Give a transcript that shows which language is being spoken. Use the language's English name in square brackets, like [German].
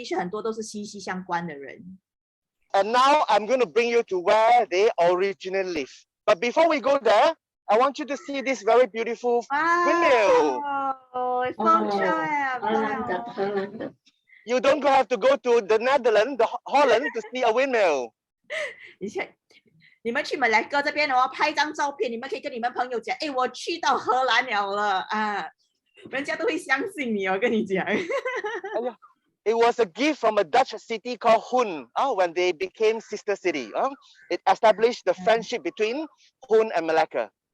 [Chinese] 其实很多都是息息相关的人。 [English] And now I'm going to bring you to where they originally live. But before we go there, I want you to see this very beautiful windmill. [Chinese] 风车呀，荷兰的。 [English] You don't have to go to the Netherlands, the Holland to see a windmill. [Chinese] 你们去马来哥这边拍张照片，你们可以跟你们朋友讲，我去到荷兰了啊！人家都会相信你哦，跟你讲。 [English] It was a gift from a Dutch city called Hun when they became sister city. It established the friendship between Hun and Malacca.